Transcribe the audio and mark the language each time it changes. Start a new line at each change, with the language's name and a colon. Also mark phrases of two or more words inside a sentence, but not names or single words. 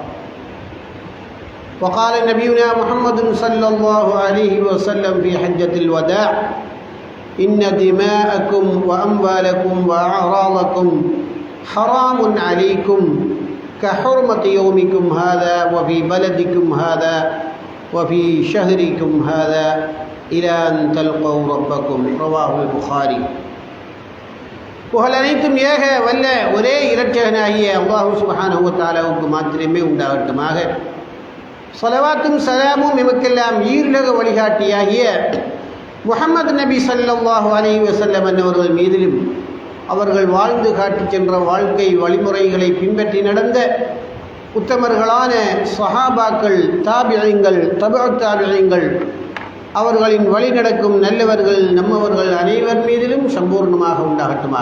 Arabic: وقال نبينا محمد صلى الله عليه وسلم في حجة الوداع: إن دماءكم وأموالكم وأعراضكم حرام عليكم كحرمة يومكم هذا وفي بلدكم هذا وفي شهركم هذا إلى أن تلقوا ربكم. رواه البخاري.
Tamil: புகழ் அனைத்தும் ஏக வல்ல ஒரே இரட்சகனாகிய அல்லாஹ்
Arabic: سبحانه وتعالى
Tamil: மாத்திரமே உண்டாகட்டுமாக. ஸலவாத்தும் சலாமும் எமக்கெல்லாம் ஈருலக வழிகாட்டியாகிய முஹம்மது நபி
Arabic: صلى الله عليه وسلم
Tamil: அவர்கள் மீதிலும் அவர்கள் வாழ்ந்து காட்டி சென்ற வாழ்க்கை வழிமுறைகளை பின்பற்றி நடந்த உத்தமர்களான சஹாபாக்கள், தாபிஈன்கள், தபஅத் தாபிஈன்கள், அவர்களின் வழி நடக்கும் நல்லவர்கள் நம்மவர்கள் அனைவர் மீதிலும் சம்பூர்ணமாக உண்டாகட்டுமாக.